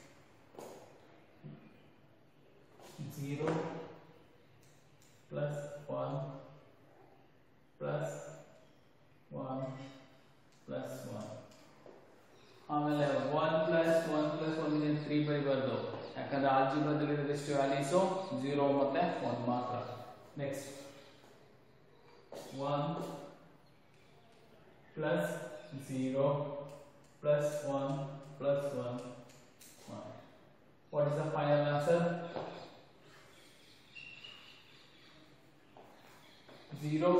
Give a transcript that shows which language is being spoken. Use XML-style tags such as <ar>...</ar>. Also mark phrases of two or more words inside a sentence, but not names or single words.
<en>0 plus 1 plus 1 plus 1</en> <kn>ಆಮೇಲೆ</kn> <en>1 plus 1 plus 1 is 3</en> <kn>ಬರೀಬಾರ್ದು ಯಾಕಂದ್ರೆ ಆಲ್ಜಿಬ್ರಾದಲ್ಲಿ ಇರೋದಷ್ಟು ವ್ಯಾಲ್ಯೂಸ್ 0 ಮತ್ತೆ 1 ಮಾತ್ರ ನೆಕ್ಸ್ಟ್</kn> <en>1 plus 0 plus 1 plus 1 what is the final answer 0</en>